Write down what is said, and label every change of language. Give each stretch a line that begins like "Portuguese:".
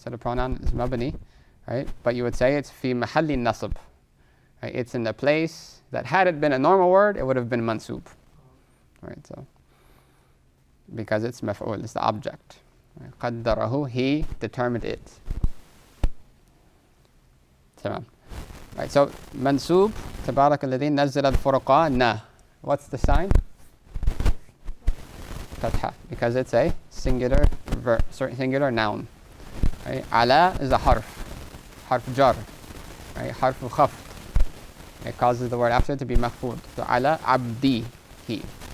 English: So the pronoun is mabni, right? But you would say it's fi mahalli nasab. Right? It's in the place that had it been a normal word, it would have been mansub. Right? So because it's maf'ul, it's the object. Right? قَدَّرَهُ, he determined it.
Arabic: Tamam. Right, so mansub, تبارك الذي نزل الفرقان.
English: What's the sign? Fatha, because it's a singular singular noun. Right? Ala is a harf jar, right? Harf khafd. It causes the word after to be makhfud. So ala abdi, he. Right?